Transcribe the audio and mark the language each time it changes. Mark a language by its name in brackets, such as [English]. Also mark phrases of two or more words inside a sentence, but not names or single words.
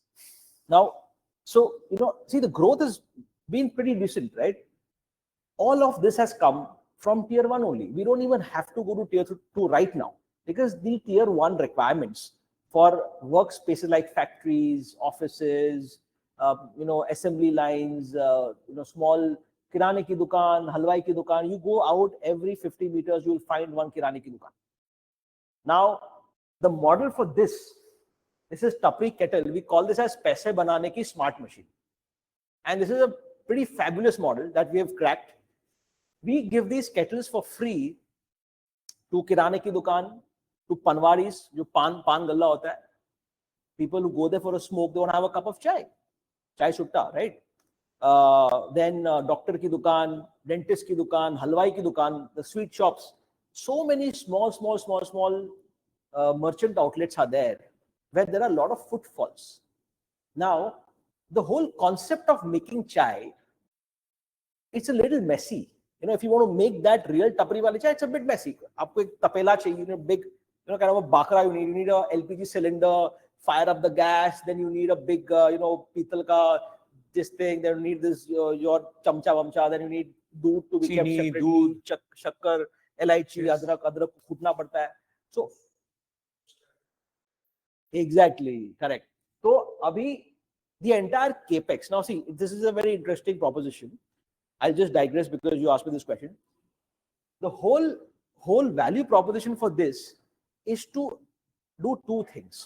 [English] Now, so, see, the growth has been pretty decent, right? All of this has come from tier 1 only. We don't even have to go to tier 2 right now, because the tier 1 requirements for workspaces like factories, offices, assembly lines, small [Hindi] किराने की दुकान, हलवाई की दुकान. [English] You go out every 50 meters, you will find one [Hindi] किराने की दुकान. [English] Now, the model for this is Tapri kettle. We call this as [Hindi] पैसे बनाने की स्मार्ट मशीन. [English] And this is a pretty fabulous model that we have cracked. We give these kettles for free to [Hindi] किराने की दुकान, [English] to panwaris, [Hindi] जो पान गल्ला होता है. [English] People who go there for a smoke, they want to have a cup of [Hindi] चाय सुट्टा, [English] right? Then [Hindi] डॉक्टर की दुकान, डेंटिस्ट की दुकान, हलवाई की दुकान, [English] the sweet shops. So many small merchant outlets are there where there are a lot of footfalls. Now, the whole concept of making chai, it's a little messy. If you want to make that real [Hindi] टपरी वाली चाय, [English] it's a bit messy. [Hindi] आपको एक तपेला चाहिए, [English] big, kind of a bakra you need a LPG cylinder, fire up the gas, then you need a big, [Hindi] पीतल का [English] this thing, then you need this, your [Hindi] चमचा वमचा, [English] then you need doodh to be kept separately, [Hindi] शक्कर, इलायची, अदरक कूटना पड़ता है. [English] So, exactly, correct. So, abhi, the entire capex, now see, this is a very interesting proposition. I'll just digress because you asked me this question. The whole value proposition for this is to do two things.